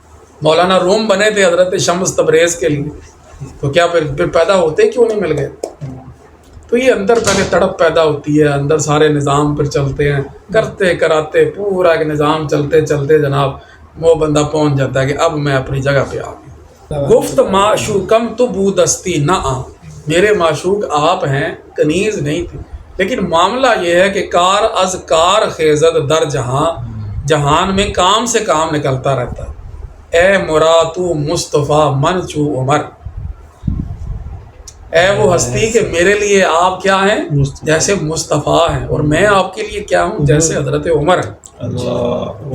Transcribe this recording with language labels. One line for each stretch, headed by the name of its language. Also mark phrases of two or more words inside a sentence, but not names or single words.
Urdu: مولانا روم بنے تھے حضرت شمس تبریز کے لیے، تو کیا پھر پیدا ہوتے کیوں نہیں مل گئے؟ تو یہ اندر پہلے تڑپ پیدا ہوتی ہے، اندر سارے نظام پھر چلتے ہیں، کرتے کراتے پورا ایک نظام چلتے چلتے جناب وہ بندہ پہنچ جاتا ہے کہ اب میں اپنی جگہ پہ آ گیا۔
Persian: گفت معشوقم تو بودستی نہ آ،
Urdu: میرے معشوق آپ ہیں، کنیز نہیں تھی۔ لیکن معاملہ یہ ہے کہ
Persian: کار از کار خیزد در جہاں،
Urdu: جہان میں کام سے کام نکلتا رہتا ہے۔
Persian: اے مراتو مصطفیٰ من چو عمر،
Urdu: اے وہ ہستی کہ میرے لیے آپ کیا ہیں، جیسے مصطفیٰ ہیں، اور میں آپ کے لیے کیا ہوں، جیسے حضرت عمر ہے۔